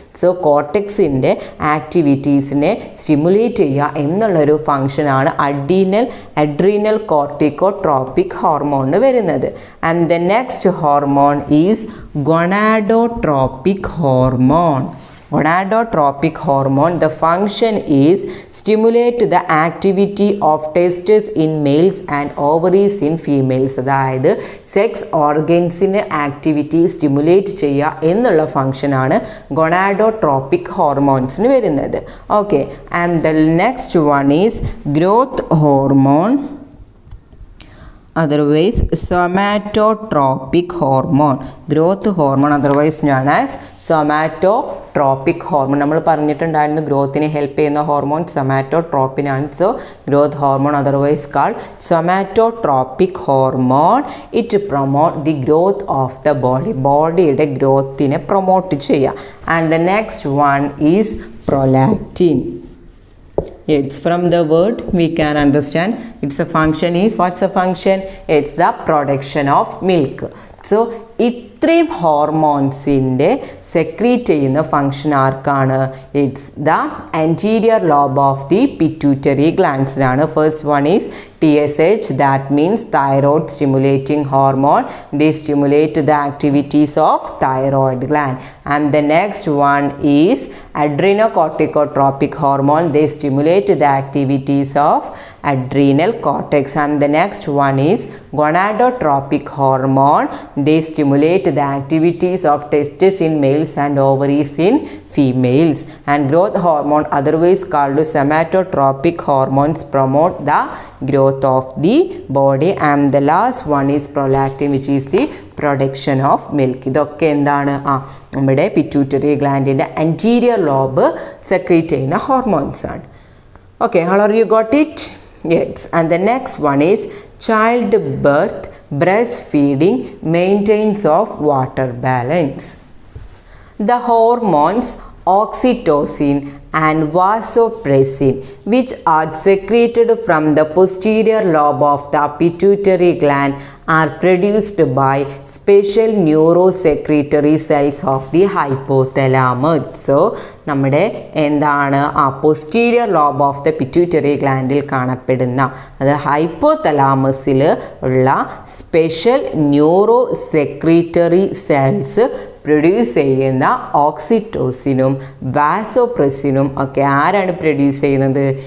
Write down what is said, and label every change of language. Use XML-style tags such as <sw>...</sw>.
<ml>So കോർട്ടെക്സിൻ്റെ ആക്ടിവിറ്റീസിനെ stimulate ചെയ്യുക എന്നുള്ളൊരു ഫങ്ഷനാണ് adrenal corticotropic ഹോർമോണിന് വരുന്നത്.</ml> <en>And the next hormone is gonadotropic hormone. Gonadotropic hormone, the function is stimulate the activity of testes in males and ovaries in females.</en> <ml>അതായത് sex ഓർഗൻസിൻ്റെ activity stimulate ചെയ്യുക എന്നുള്ള ഫങ്ഷനാണ് gonadotropic ഹോർമോൺസിന് വരുന്നത്.</ml> <en>Okay, and the next one is growth hormone, otherwise somatotropic hormone. growth hormone otherwise known as somatotropic hormone.</en> <ml>നമ്മൾ പറഞ്ഞിട്ടുണ്ടായിരുന്നു ഗ്രോത്തിനെ help ചെയ്യുന്ന hormone somatotropin ആണ്.</ml> <en>So growth hormone otherwise called somatotropic hormone. it promote the growth of the body.</en> <ml>ബോഡിയുടെ ഗ്രോത്തിനെ promote ചെയ്യുക.</ml> <en>and the next one is prolactin. It's from the word we can understand it's a function is, what's the function? It's the production of milk.</en> <ml>So ഇത്രയും ഹോർമോൺസിൻ്റെ secrete ചെയ്യുന്ന function ആർക്കാണ്?</ml> <en>It's the anterior lobe of the pituitary ഗ്ലാൻഡ്സിനാണ്. First one is TSH, that means thyroid stimulating hormone. They stimulate the activities of thyroid gland. And the next one is adrenocorticotropic hormone. They stimulate the activities of adrenal cortex. And the next one is gonadotropic hormone. They stimulate the activities of testes in males and ovaries in females. And growth hormone otherwise called somatotropic hormones promote the growth of the body. And the last one is prolactin, which is the production of milk.</en> <ml>ഇതൊക്കെ എന്താണ്? നമ്മുടെ pituitary ഗ്ലാൻഡിൻ്റെ anterior lobe secrete ചെയ്യുന്ന hormones ആണ്.</ml> <en>Okay, all of you got it? Yes. And the next one is childbirth, breastfeeding, maintenance of water balance. The hormones oxytocin and vasopressin, which are secreted from the posterior lobe of the pituitary gland, are produced by special neurosecretory cells of the hypothalamus.</en> <ml>So നമ്മുടെ എന്താണ്</ml> <en>posterior lobe of the pituitary</en> <ml>glandൽ കാണപ്പെടുന്ന അത് ഹൈപ്പോതലാമസിൽ ഉള്ള special ന്യൂറോസെക്രീറ്ററി cells produce ചെയ്യുന്ന ഓക്സിറ്റോസിനും വാസോപ്രസിനും ഒക്കെ ആരാണ് produce ചെയ്യുന്നത്?</ml>